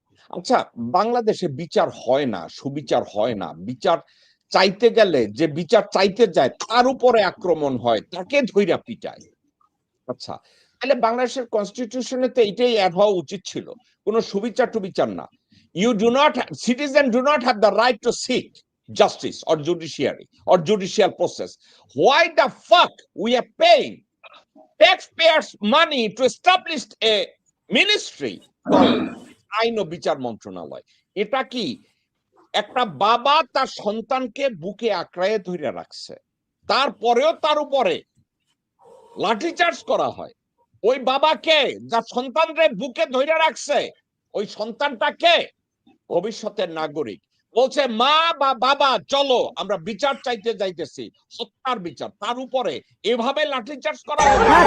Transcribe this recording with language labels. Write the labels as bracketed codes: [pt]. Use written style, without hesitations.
[bn] আচ্ছা, বাংলাদেশে বিচার হয় না, সুবিচার হয় না, বিচার চাইতে গেলে যে বিচার চাইতে যায় তার উপরে আক্রমণ হয়, তাকে ধইরা পিটায়। আচ্ছা, তাহলে বাংলাদেশের কনস্টিটিউশনে তো এটাই অ্যাড হওয়া উচিত ছিল, কোনো সুবিচার টুবিচার না। [en] Citizens do not have the right to seek justice or judiciary or judicial process. Why the fuck we are paying taxpayers' money to establish a ministry called আইন ও বিচার মন্ত্রণালয়? [bn] এটা কি একটা বাবা তার সন্তানকে বুকে আঁকড়ায় ধরে রাখছে, তারপরেও তার উপরে লাঠিচার্জ করা হয়? ওই বাবাকে যার সন্তানরে বুকে ধরে রাখছে, ওই সন্তানটাকে ভবিষ্যতের নাগরিক বলছে, মা বা বাবা চলো আমরা বিচার চাইতে যাইতেছি, হত্যার বিচার, তার উপরে এভাবে লাঠিচার্জ করা হবে?